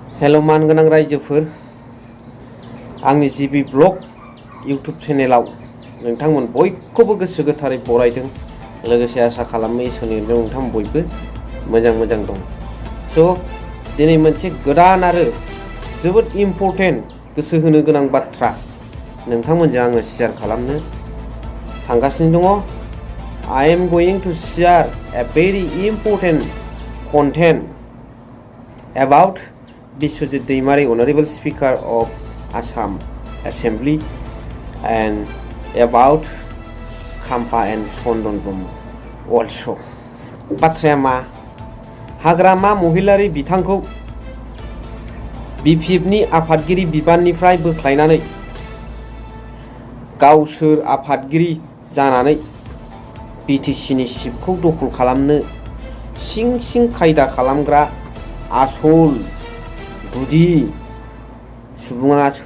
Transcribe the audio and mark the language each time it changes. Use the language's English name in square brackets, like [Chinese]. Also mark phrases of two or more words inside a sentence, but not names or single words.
[Bodo] हेल' मानगोनां रायजोफोर आंनि जिबि [English] blog YouTube channel [Bodo] नोंथांमोन बयखौबो गोसो गोथारै बरायदों लोगोसे आसा खालामो इसोरनि नोंथां बयबो मोजां दं स' दिनै मोनसे गोदान आरो जोबोद इम्पर्टेन्ट गोसो होनो गोनां बाथ्रा नोंथांमोनजों आङो शेयार खालामनो थांगासिनो दङ [English] I am going to share a very important content about Biswajit Daimary, Honorable Speaker of Assam Assembly, and about Kampa and Chandan Brahma also. [Bodo] बाथ्राया मा हाग्रामा महिलारी बिथांखौ BPF नि आफादगिरि बिबाननिफ्राय बोख्लायनानै गावसोर आफादगिरि जानानै BTC नि सिटखौ दखल खालामनो सिं खायदा खालामग्रा आसल गुदि सुबुङा